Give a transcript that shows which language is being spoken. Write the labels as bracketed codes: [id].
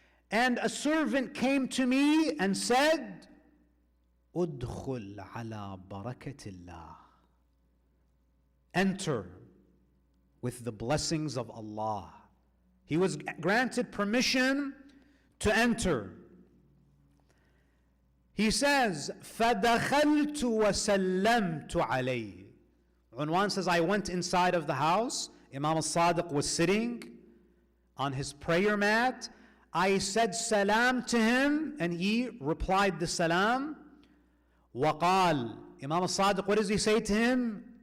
[en] And a servant came to me and said, [ar] Udkhul ala barakatillah. [en] Enter with the blessings of Allah. He was granted permission to enter. He says, [ar] فَدَخَلْتُ وَسَلَّمْتُ عَلَيْهِ. [en] Unwan says, I went inside of the house. Imam al-Sadiq was sitting on his prayer mat. I said salam to him, and he replied the salam. [ar] وَقَال. [en] Imam al-Sadiq, what does he say to him?